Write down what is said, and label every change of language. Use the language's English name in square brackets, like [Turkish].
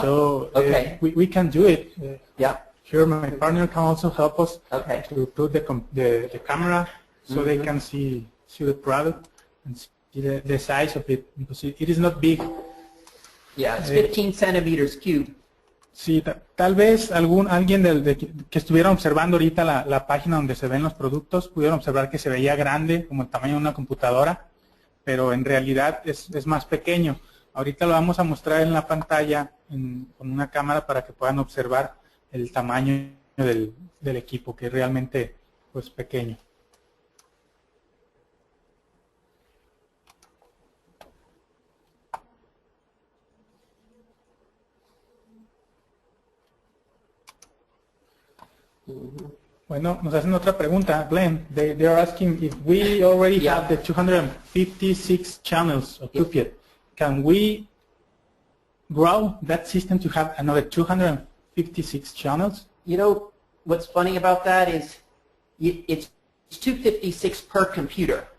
[English] So we can do it. Yeah. Here my partner can also help us to put the camera so they can see the product and see the size of it, because it is not big. Yeah, it's 15 centimeters cubed. [Spanish] Sí, tal vez alguien que estuviera observando ahorita la página donde se ven los productos pudiera observar que se veía grande, como el tamaño de una computadora, pero en realidad es más pequeño. Ahorita lo vamos a mostrar en la pantalla con una cámara para que puedan observar el tamaño del equipo, que es realmente pues pequeño. Bueno, nos hacen otra pregunta, Glenn. [English] They are asking if we already have the 256 channels of Puppet. Can we grow that system to have another 256 channels? You know, what's funny about that is it's 256 per computer.